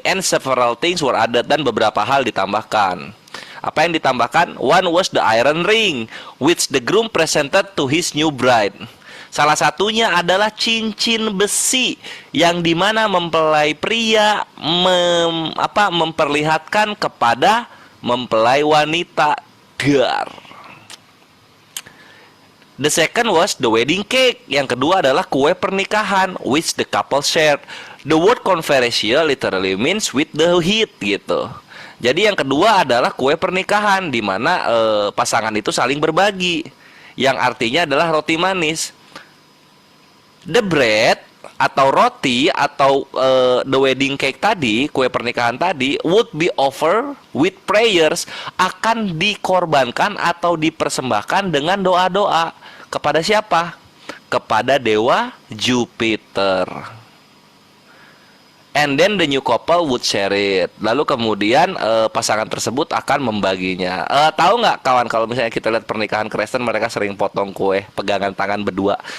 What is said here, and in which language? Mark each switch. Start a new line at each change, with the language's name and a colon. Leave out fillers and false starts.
English: And several things were added,
Indonesian: dan beberapa hal ditambahkan. Apa yang ditambahkan?
English: One was the iron ring which the groom presented to his new bride.
Indonesian: Salah satunya adalah cincin besi yang dimana mempelai pria memperlihatkan kepada mempelai wanita. Gar.
English: The second was the wedding cake.
Indonesian: Yang kedua adalah kue pernikahan
English: which the couple shared. The word conversatio literally means with the heat gitu.
Indonesian: Jadi yang kedua adalah kue pernikahan, di mana pasangan itu saling berbagi, yang artinya adalah roti manis.
English: The bread
Indonesian: atau roti atau
English: the wedding cake
Indonesian: tadi, kue pernikahan tadi,
English: would be offered with prayers,
Indonesian: akan dikorbankan atau dipersembahkan dengan doa-doa. Kepada siapa? Kepada dewa Jupiter.
English: And then the new couple would share it.
Indonesian: Lalu kemudian pasangan tersebut akan membaginya. Tahu nggak kawan, kalau misalnya kita lihat pernikahan Kristen, mereka sering potong kue, pegangan tangan berdua.